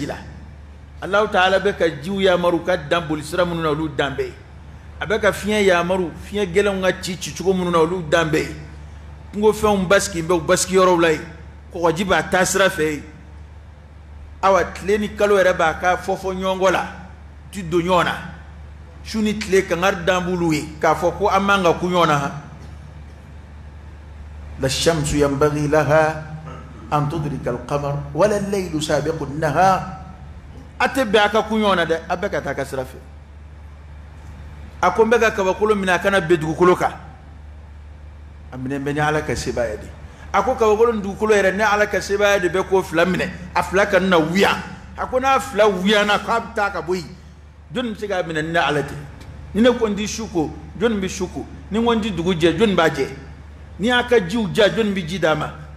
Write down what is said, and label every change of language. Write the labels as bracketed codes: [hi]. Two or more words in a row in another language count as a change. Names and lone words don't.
[bm] la Allahu Ta'ala bɛ ka jiw yamaru ka dan bolisira minnu na olu dan bɛ yen a bɛ ka fiɲɛ yamaru fiɲɛ gɛlɛnw ka ci cogo minnu na olu dan bɛ yen kungofɛnw basigi bɛ u basigi yɔrɔw la yen kɔgɔji b'a taa sira fɛ yen awa tile ni kalo yɛrɛ b'a ka fɔ ɲɔgɔn kɔ la ti don ɲɔgɔn na su ni tile kangari dan b'olu ye k'a fɔ ko an man ka ku ɲɔgɔn na [ar] لا الشمس ينبغي لها أن تدرك القمر ولا الليل سابق النهار [bm] a tɛ bɛn a ka ku ɲɔgɔn na dɛ a bɛɛ ka taa ka sira fɛ a ko n bɛ ka kabakolo minɛ a kana bɛn dugukolo kan a minɛ bɛ ni ala ka sebaaya de a ko kabakolo ni dugukolo yɛrɛ ni ala ka sebaaya de bɛ k'o fila minɛ a fila ka na wuya a ko n'a fila wuyana k'a bɛ taa ka bɔ yen jɔnni bɛ se k'a minɛ ni ala tɛ ni ne ko n ti su ko jɔnni bɛ su ko ni n ko n ti dugu jɛ jɔnni b'a jɛ ni y'a ka jiw ja jɔnni bɛ ji d'a ma